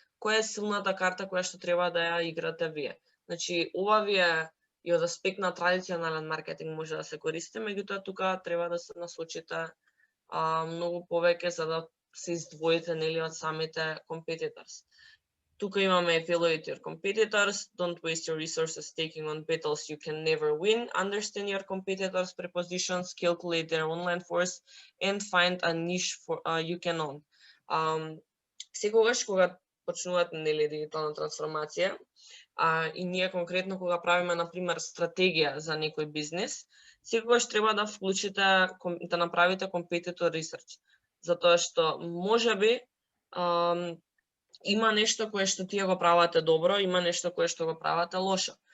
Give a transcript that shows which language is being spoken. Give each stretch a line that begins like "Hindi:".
Macedonian: која е силната карта која што треба да ја играте вие. Значи, ова ви е и од аспект на традиционален маркетинг може да се користи, меѓутоа тука треба да се насочите многу повеќе за да се издвоите нели од самите competitors.
English: Тука имаме evaluate your competitors, don't waste your resources taking on battles you can never win, understand your competitors' prepositions, calculate their online force, and find a niche for you can own.
Macedonian: Секогаш кога почнувате нели дигитална трансформација, и ние конкретно кога правиме на пример стратегија за некој бизнес, секогаш треба да вклучите да направите competitor research, затоа што можеби има нешто кое што тие го правате добро, има нешто кое што го правате лошо.